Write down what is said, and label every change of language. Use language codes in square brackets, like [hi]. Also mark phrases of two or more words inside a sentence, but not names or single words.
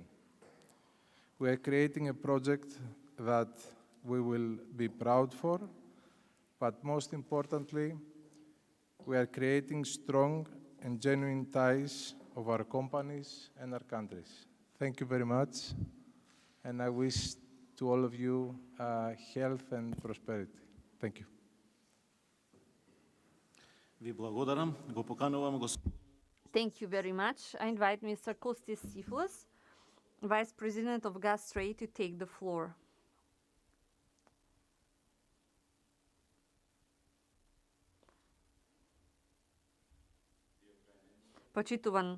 [en] We are creating a project that we will be proud for, but most importantly, we are creating strong and genuine ties of our companies and our countries. Thank you very much, and I wish to all of you health and prosperity. Thank you. [mk] Ви благодарам. Го поканувам [en] Thank you very much. I invite Mr. Kostis Siflis, Vice President of Gas Trade, to take the floor. [mk] Почитуван